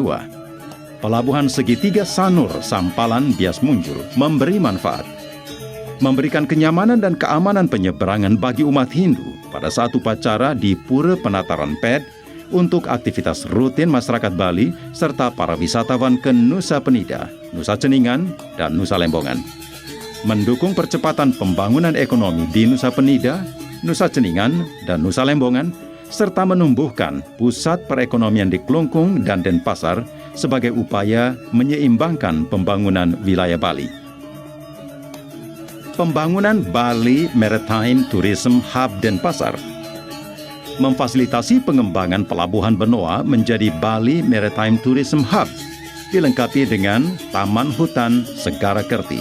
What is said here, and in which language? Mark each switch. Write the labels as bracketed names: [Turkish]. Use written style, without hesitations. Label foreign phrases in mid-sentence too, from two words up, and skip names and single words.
[Indonesian] Pelabuhan segitiga Sanur, Sampalan, Bias Munjul memberi manfaat, memberikan kenyamanan dan keamanan penyeberangan bagi umat Hindu pada saat upacara di Pura Penataran Ped untuk aktivitas rutin masyarakat Bali serta para wisatawan ke Nusa Penida, Nusa Ceningan, dan Nusa Lembongan. Mendukung percepatan pembangunan ekonomi di Nusa Penida, Nusa Ceningan, dan Nusa Lembongan, serta menumbuhkan pusat perekonomian di Kelungkung dan Denpasar sebagai upaya menyeimbangkan pembangunan wilayah Bali. Pembangunan Bali Maritime Tourism Hub Denpasar memfasilitasi pengembangan pelabuhan Benoa menjadi Bali Maritime Tourism Hub, dilengkapi dengan Taman Hutan Segara Kerti.